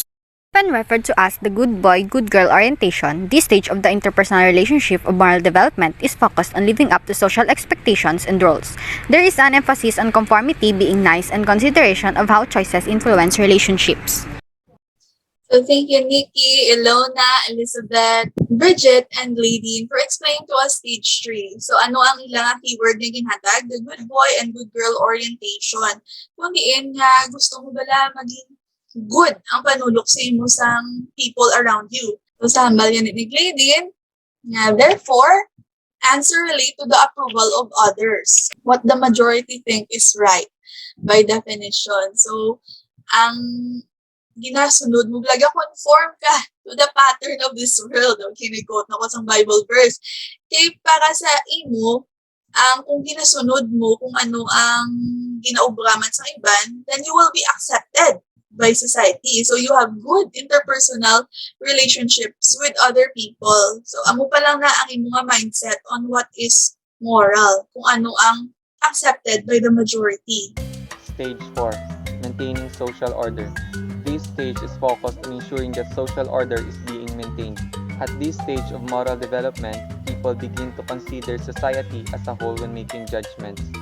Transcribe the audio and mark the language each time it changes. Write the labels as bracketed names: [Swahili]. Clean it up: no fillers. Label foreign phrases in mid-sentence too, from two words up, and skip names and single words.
[English] Often referred to as the good boy, good girl orientation, this stage of the interpersonal relationship of moral development is focused on living up to social expectations and roles. There is an emphasis on conformity, being nice, and consideration of how choices influence relationships. So thank you, Nikki, Ilona, Elizabeth, Bridget, and Lady for explaining to us stage 3. [Hiligaynon] So ano ang ilang keyword na ginhatag? [English] The good boy and good girl orientation. [Hiligaynon] Kung diin nga gusto mo bala maging good ang panulok sa imo sang [English] people around you. [Hiligaynon] So sa hambal yan ni Lady, nga [English] therefore, answer relate to the approval of others. What the majority think is right by definition. [Hiligaynon] So ang ginasunod mo, blaga conform ka [English] to the pattern of this world. [Hiligaynon] Okay, may quote na ko sa [English] Bible verse. [Hiligaynon] Kaya para sa imo, kung ginasunod mo kung ano ang ginaubraman sa iban, [English] then you will be accepted by society. So you have good interpersonal relationships with other people. [Hiligaynon] So amo pa lang na ang imo nga mindset [English] on what is moral, [Hiligaynon] kung ano ang [English] accepted by the majority. Stage 4, maintaining social order. This stage is focused on ensuring that social order is being maintained. At this stage of moral development, people begin to consider society as a whole when making judgments.